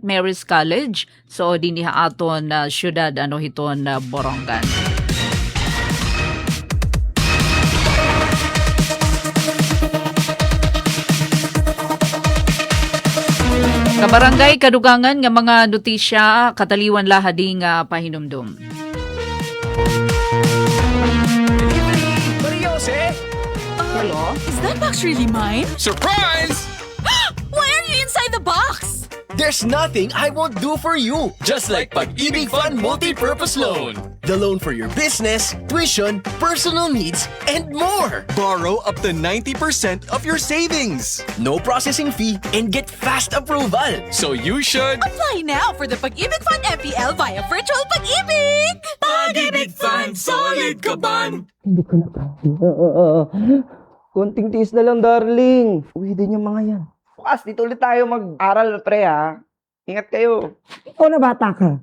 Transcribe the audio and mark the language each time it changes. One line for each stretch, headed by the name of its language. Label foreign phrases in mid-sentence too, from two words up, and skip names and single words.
Waray: Mary's College so dinhi aton syudad hiton Borongan. Kabarangay kadugangan nga mga notisya kataliwan lahadi nga pahinumdum.
English: Hello? Is that box really mine? Surprise! Why are you inside the box? There's nothing I won't do for you. Just like Pag-ibig Fund Multi-Purpose Loan. The loan for your business, tuition, personal needs, and more. Borrow up to 90% of your savings. No processing fee and get fast approval. So you should... Apply now for the Pag-ibig Fund FPL via Virtual Pag-ibig!
Filipino: Pag-ibig Fund, solid ka ban! Hindi ko na kaya. Konting tiis na lang, darling. Uwi din yung mga yan. Bukas, dito ulit tayo mag-aral, pre, ha? Ingat kayo. Ikaw na bata ka.